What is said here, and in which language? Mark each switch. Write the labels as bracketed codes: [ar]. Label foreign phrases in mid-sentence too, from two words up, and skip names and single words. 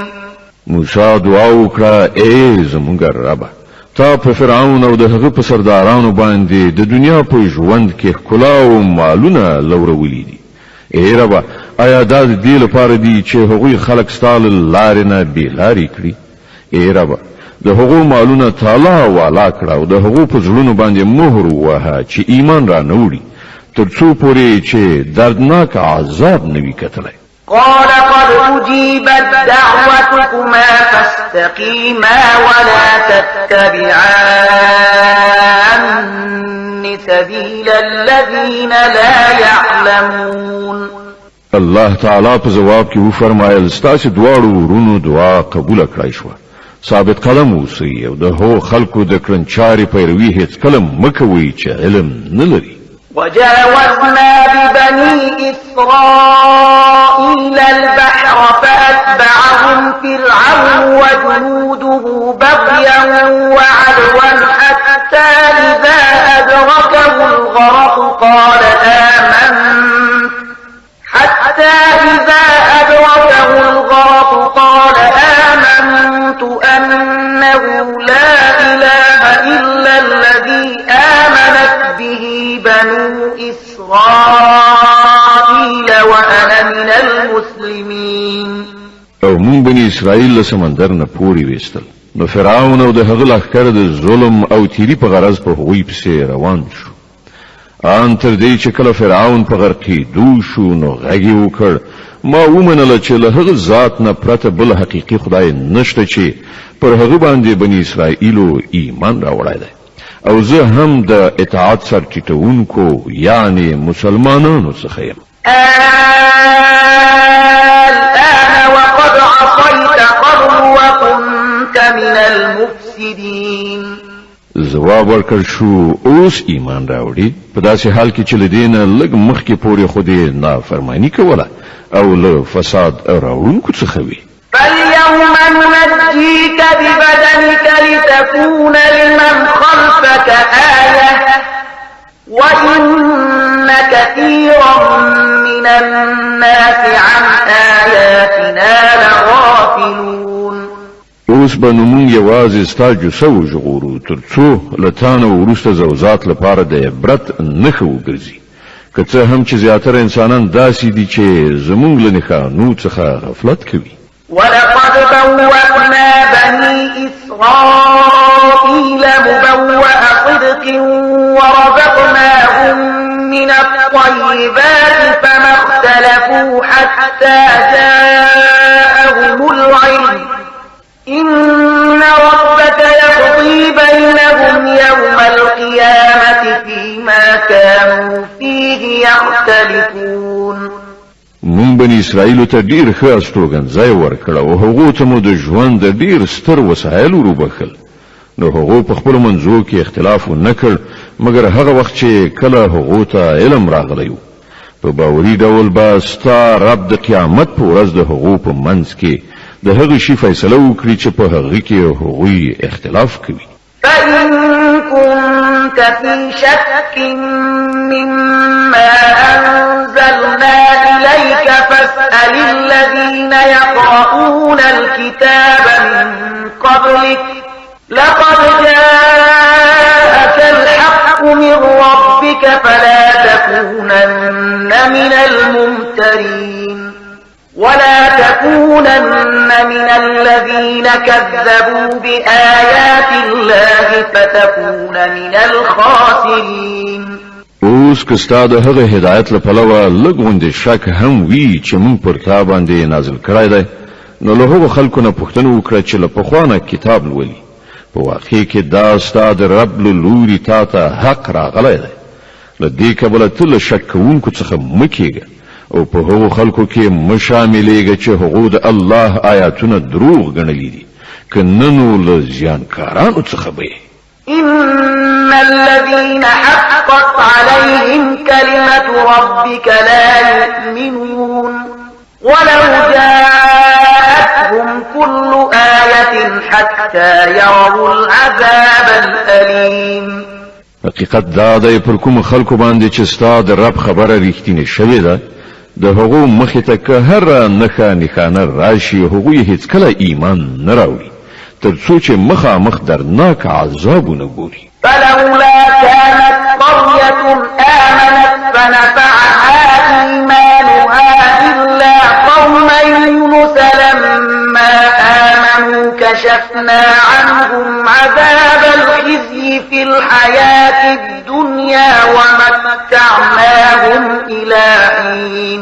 [ps] موسی دعا وکړه ای زمونږ ربه تا په فرعون او د هغه په سردارانو باندې د دنیا په ژوند کې ښکلا او مالونه لورولي دي. ای ربه آیا دا د دې لپاره دي چې هغوی خلک ستا له لارې نه بېلارې کړي؟ ای ربه د هغو مالونه تالا والا کړه او د هغو په زړونو باندې مهر ووهه چې ایمان را نه وړي تر څو پورې چې دردناک عذاب نه وي کتلی. [ar] قال قد أجيبت دعوتكما فاستقيما ولا تتبعان المن سبيل الذين لا يعلمون. [ps] الله تعالی په جواب کې وفرمایل ستاسو دواړو ورونو دعا قبول کړای شو. ثابت قدم اوسئ او د هغو خلکو د کړنچاري پیروي هیڅ کله مکوئ چې علم نه لري. [ar] وجاوزنا ببني إسرائيل البحر فأتبعهم فرعون وجنوده بغيا وعدوا حتى إذا أدركه الغرق قال آمنت أنه لا إله إلا الذي آمنت به بنو إسرائيل وأنا من المسلمين. [ps] او مون بني اسرائیل له سمندر نه پوري وستل. نو فرعون او د هغه لښکر د ظلم او تیری په غرض په هغوی پسې روان شو. ان تر دې چې کله فرعون په غرقې دو شو نو غږی وکړ ما ومنله چې له هغه ذات نه پرته بل حقيقي خدای نشته چې پر هغه باندې بني اسرائیلو ایمان راوړی دی او زه هم د اطاعت سر ټیټونکو یعنی مسلمانانو څخه یم. [ar] الآن وقد عصيت قبل وكنت من المفسدين. [ps] جواب ورکړ شو اوس ایمان راوړي په داسې حال کې چې لدینه لږ مخکې پورې خو دې نافرمانی کوله او له فساد راوړونکو څخه وي. [ar] فاليوم ننجيك ببدنك لتكون لمن خلفك آية وإن كثيرا من الناس عن آياتنا لغافلون. [ps] اوس به نمون یوازې ستا جسه وژغورو تر څو له تانه وروسته زوزات لپاره د عبرت نښه وګرځي که څه هم چې زیاتره انسانان داسې دي چې زمونږ له نښانو څخه غفلت کوي. [ar] ولقد بوأنا بني إسرائيل مبوأ صدق ورزقناهم من الطيبات فما اختلفوا حتى جاءهم العلم إن ربك يقضي بينهم يوم القيامة فيما كانوا فيه يختلفون. [ps] مون بني اسرائیل ته ډیر ښه استوګنځای ورکړ او هغو ته مو د ژوند د ډیر ستر وسایل وروبخل. نو هغو په خپل منځو کې اختلاف نه کړ مګر هغه وخت چې کله هغو ته علم راغلی په باوري ډول به ستا رب د قیامت په ورځ د هغو په منځ کې د هغه شی فیصله وکړي چې په هغه کې هغوی اختلاف کوي. [ar] فإن كنت في شك مما أنزلنا إليك فاسأل الذين يقرؤون الكتاب من قبلك لقد جاءك الحق من ربك فلا تكونن من الممترين ولا تكونن من الذين كذبوا بآيات الله فتكون من الخاسرين. [ps] اوس که ستا د هغه هدایت له پلوه لږ غوندې شک هم وي چې مونږ پر تا باندې نازل کړی دی نو له هغو خلکو نه پوښتنه وکړه چې له پخوانه کتاب لولي په واقع کې دا ستا د رب له لوري تا ته حق راغلی دی. له دې کبله ته له شک کوونکو څخه مه کېږه او په هغو خلکو کې مشاملېږه چې هغو د الله آیاتونه دروغ ګڼلي دي که نه نو له زیانکارانو څخه به [ar] إن الذين حقت عليهم كلمة ربك لا يؤمنون ولو جاءتهم كل آية حتى يروا العذاب الأليم. [ps] حقیقت دا دی پر کوم خلکو باندې چې ستا د رب خبره رښتینې شوې ده د هغو مخې ته که هر نښانه راشي هغوی هیڅ کله ایمان نه راوړي تر څو چې مخامخ درناک عذابونه ګوري. [ar] فلولا كانت قرية آمنت فنفعها إيمانها إلا قوم يونس لما آمنوا كشفنا عنهم عذاب الخزي في الحياة الدنيا ومتعناهم إلى حين.